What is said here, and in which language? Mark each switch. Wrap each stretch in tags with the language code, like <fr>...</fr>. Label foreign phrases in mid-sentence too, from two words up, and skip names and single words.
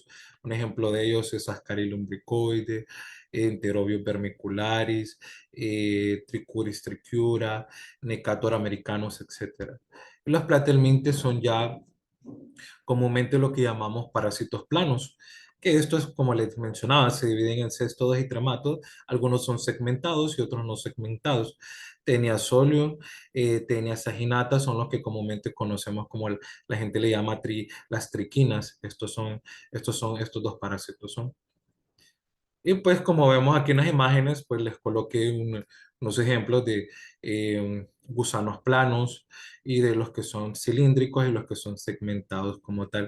<es>Un ejemplo de ellos es Ascaris lumbricoides, Enterobius vermicularis, Trichuris trichiura, Necator americanus, etc. Y los platelmintes son ya comúnmente lo que llamamos parásitos planos, que esto es como les mencionaba, se dividen en cestodos y trematos, algunos son segmentados y otros no segmentados. Tenia solium, Tenia saginata son los que comúnmente conocemos como la gente le llama las triquinas, estos dos parásitos son. Y pues como vemos aquí en las imágenes, pues les coloqué unos ejemplos de gusanos planos y de los que son cilíndricos y los que son segmentados como tal.</es>